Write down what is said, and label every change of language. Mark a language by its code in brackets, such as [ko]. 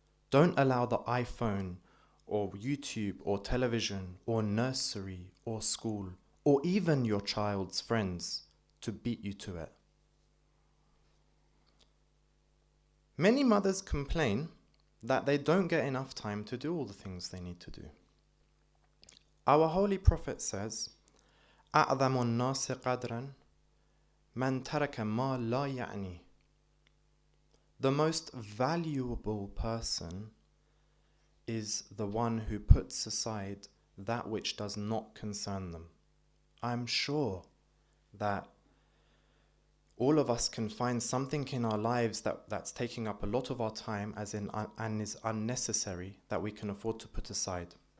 [en] Don't allow the iPhone or YouTube or television or nursery or school or even your child's friends to beat you to it. Many mothers complain that they don't get enough time to do all the things they need to do. Our Holy Prophet says, [ar] أعظم الناس قدرا من ترك ما لا يعني. [en] The most valuable person is the one who puts aside that which does not concern them. I'm sure that all of us can find something in our lives that's taking up a lot of our time and is unnecessary that we can afford to put aside.